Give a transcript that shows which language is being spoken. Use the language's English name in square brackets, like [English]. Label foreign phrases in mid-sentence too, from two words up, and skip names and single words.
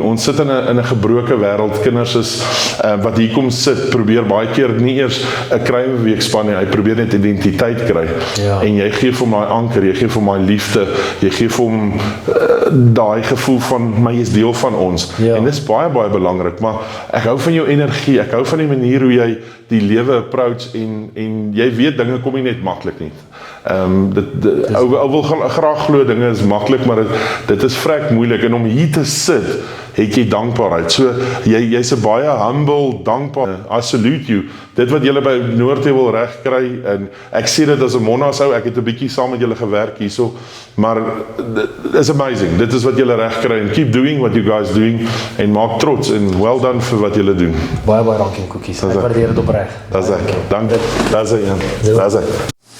[Afrikaans] Ons sit in 'n gebroke wêreld, kinders is, wat hier kom sit, probeer baie keer nie eers 'n kruimeweekspan nie, hy probeer net identiteit kry, en jy gee vir hom daai anker, jy gee vir hom daai liefde, jy gee vir hom daai gevoel van, my is deel van ons, en dit is baie belangrik, maar ek hou van jou energie, ek hou van die manier hoe jy die lewe approach, en jy weet, dinge kom nie net maklik nie. Ou wil graag glo dinge is maklik, maar dit is vrek moeilik, en om hier te sit, het jy dankbaarheid, so jy's 'n baie humble, dankbaar, [English] I salute you, [Afrikaans] dit wat julle by Noordwel wil reg kry, en ek sê dit as 'n Monas ou, ek het 'n bietjie saam met julle gewerk hierso, maar [English] it is amazing, [Afrikaans] dit is wat julle reg kry, en [English] keep doing what you guys doing, [Afrikaans] en maak trots, en [English] well done [Afrikaans] vir wat julle doen. Baie dankie Koekies, ek waardeer dit opreg. Dankie, dankie,